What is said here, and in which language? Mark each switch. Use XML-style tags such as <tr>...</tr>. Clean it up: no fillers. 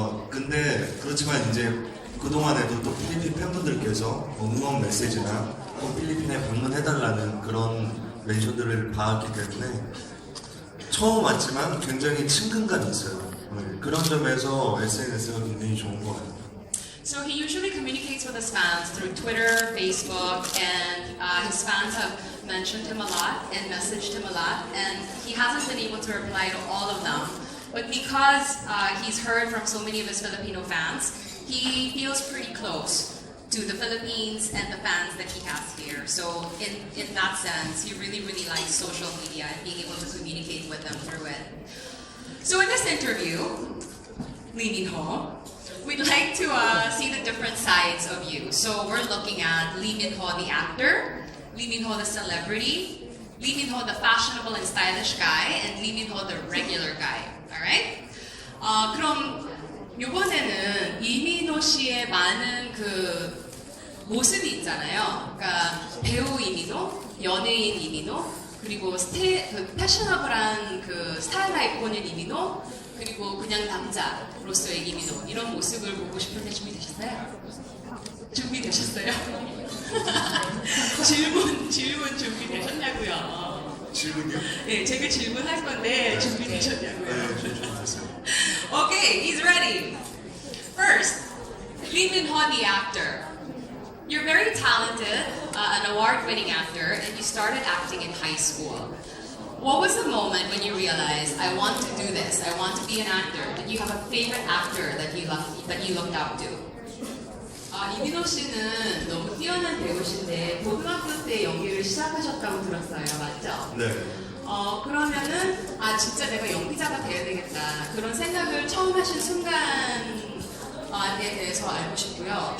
<ko>근데 그렇지만 이제 그동안에도 또 필리핀 팬분들께서 응원 메시지나 꼭 필리핀에 방문해달라는 그런 멘션들을 받았기 때문에 처음 왔지만 굉장히 친근감이 있어요. 그런 점에서 SNS가 굉장히 좋은 것 같아요.</ko> <en>So he usually communicates with his fans through Twitter, Facebook, and his fans have mentioned him a lot and messaged him a lot, and he hasn't been able to reply to all of them. But because he's heard from so many of his Filipino fans, he feels pretty close to the Philippines and the fans that he has here. So in that sense, he really, really likes social media and being able to communicate with them through it. So in this interview, Lee Min-ho, we'd like to see the different sides of you. So we're looking at Lee Min-ho the actor, Lee Min-ho the celebrity, Lee Min-ho the fashionable and stylish guy, and Lee Min-ho the regular guy. Alright?</en> <ko>그럼 이번에는 이민호 씨의 많은 그 모습이 있잖아요. 그러니까 배우 이민호, 연예인 이민호, 그리고 그 패셔너블한 그 스타일 아이콘인 이민호, 그리고 그냥 남자로서의 이민호, 이런 모습을 보고 싶은데 준비되셨어요? 준비되셨어요? 질문 준비되셨냐고요? 질문이요? 네, 제가 질문할 건데 준비되셨냐고요? 네, 준비됐어요.</ko> <en>Okay, he's ready. First, Lee Min-ho the actor. You're very talented, an award-winning actor, and you started acting in high school. What was the moment when you realized, I want to do this, I want to be an actor? Did you have a favorite actor that you looked up to?</en> <ko>이민호 씨는 너무 뛰어난 배우신데 고등학교 때 연기를 시작하셨다고 들었어요, 맞죠? 네. 그러면은 진짜 내가 연기자가 돼야 되겠다 그런 생각을 처음 하신 순간에 대해서 알고 싶고요.</ko>